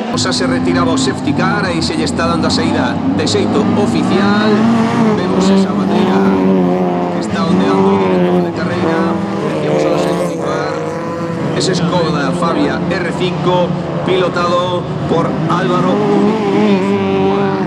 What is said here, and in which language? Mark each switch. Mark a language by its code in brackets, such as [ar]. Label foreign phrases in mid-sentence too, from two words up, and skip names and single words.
[gl] xa se retiraba o [en] safety car [gl] e se lle está dando a saída de xeito oficial. Vemos esa bandeira que está ondeando o director de carreira. Decíamos ao [en] safety car. [gl] Ese Skoda Fabia R5 pilotado por Álvaro Muniz.